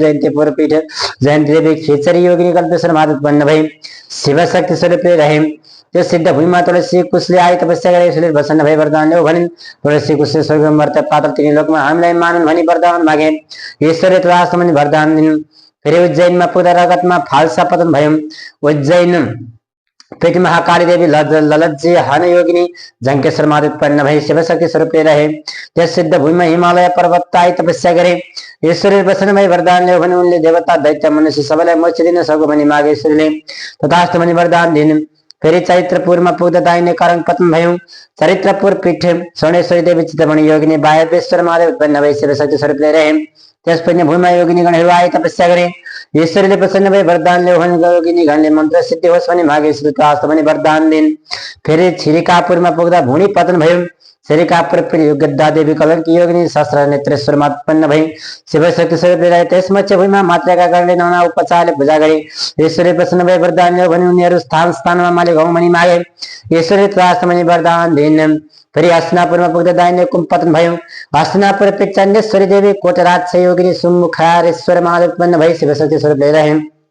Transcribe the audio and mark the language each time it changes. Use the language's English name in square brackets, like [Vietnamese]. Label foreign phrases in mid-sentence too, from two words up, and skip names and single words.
[Nepali] जयन्तीपुर पीठ जयन्ती देवी खेचरी योगिनी कल्पेश्वर महादेव उत्पन्न भई शिवशक्ति स्वरूप रहे। त्यो सिद्ध भूमिमा तुलसी कुशले आई तपस्या गरे। ईश्वरले प्रसन्न भई वरदान ल्याऊ भनिन्। तुलसी कुशले स्वर्ग मर्त्य पाताल तीनै लोकमा हामीलाई मानुन् भनी वरदान मागे। ईश्वरले तथास्तु भनी वरदान दिन्। फेरि उज्जैनमा पुग्दा रगतमा फाल्सा पतन भयो। उज्जैन पीठ महाकाली देवी ललज्जी हन योगिनी जंकेश्वर महादेव उत्पन्न भई शिवशक्ति स्वरूप रहे। त्यस सिद्ध भूमिमा हिमालय पर्वत आई तपस्या गरे। ईश्वरले प्रसन्न भई वरदान ल्याऊ भनी उनले देवता दैत्य मनुष्य सबैलाई मोक्ष दिन सकौँ भनी मागे। ईश्वरले तथास्तु भनी वरदान दिन्। फेरि चरित्रपुरमा पुग्दा दाहिने करङ पतन भयो। चरित्रपुर पीठ स्वर्णेश्वरी देवी चित्रमणि योगिनी वायवेश्वर महादेव उत्पन्न भई शिवशक्ति स्वरूप रहे। त्यस पुण्य भूमिमा योगिनी गणहरू आए तपस्या गरे। ईश्वरले प्रसन्न भई वरदान ल्याऊ भनी योगिनी गणले मन्त्र सिद्धि होस् भनी मागे। ईश्वरले तथास्तु भनी वरदान दिन्। फेरि छिरिकापुरमा पुग्दा भुँडी पतन भयो। छिरिकापुर गद्दा देवी कलंकी योगिनी सहस्र नेत्रेश्वर उत्पन्न भई शिवशक्ति स्वरूप रहे। त्यस मत्स्य भूमिमा मातृका गणले नाना उपचारले पूजा गरे। ईश्वरले प्रसन्न भई वरदान ल्याऊ भनी उनीहरू स्थान स्थानमा मालिक हौँ भनी मागे। ईश्वरले तथास्तु भनी वरदान दिन्। फेरि हस्तिनापुरमा पुग्दा दाहिने कुम पतन भयो। हस्तिनापुर पीठ चण्डेश्वरी देवी कोटराज योगिनी सुमुखारेश्वर महादेव उत्पन्न भई शिवशक्ति स्वरूप रहे।